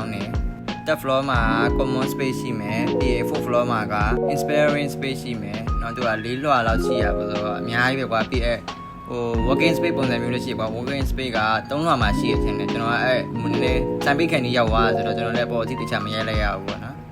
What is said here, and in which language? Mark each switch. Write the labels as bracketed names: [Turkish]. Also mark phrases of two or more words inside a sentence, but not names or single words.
[Burmese] င်းနေ [English] third floor [Burmese] မှာ [English] common space [Burmese] ရှိမယ်ပြီးရင် [English] fourth floor [Burmese] မှာက [English] inspiring space [Burmese] ရှိမယ်เนาะသူက၄လွှာလောက်ရှိရပါဆိုတော့အများကြီးပဲကွာပြီး [English] working space [Burmese] ပုံစံမျိုးလေးရှိကွာ [English] working space [Burmese] က3လွှာမှာရှိရတဲ့ကျွန်တော်ကနည်းနည်းစိုင်းပိတ်ခံနေရောက်သွားဆိုတော့ကျွန်တော်လည်းပေါ်အထိတခြားမရိုက်လိုက်ရဘူးပေါ့နော်